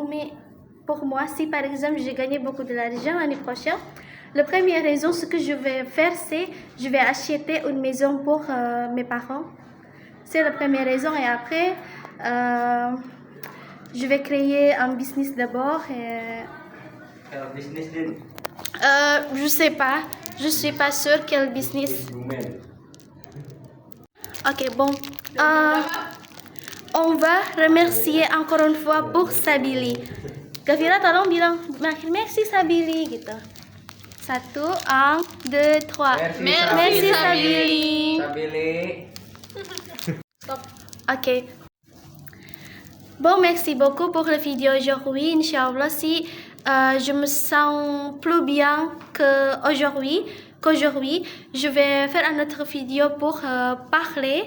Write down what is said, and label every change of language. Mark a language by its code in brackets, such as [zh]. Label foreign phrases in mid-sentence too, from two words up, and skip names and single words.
[fr] Mais pour moi, si par exemple j'ai gagné beaucoup de l'argent l'année prochaine, la première raison, ce que je vais faire, c'est je vais acheter une maison pour mes parents. C'est la première raison. Et après, je vais créer un business d'abord. [id] Kalau bisnis din. [fr] Je sais pas. Je suis pas sûre quel business. Ok, bon. On va remercier encore une fois pour Sabili. [id] Gavira, tolong bilang merci Sabili gitu. [fr] 1, 2, 3. Merci Sabili. Sabili. Stop. Ok. Bon, merci beaucoup pour la vidéo aujourd'hui. Inch'Allah, si je me sens plus bien qu'aujourd'hui, je vais faire une autre vidéo pour parler.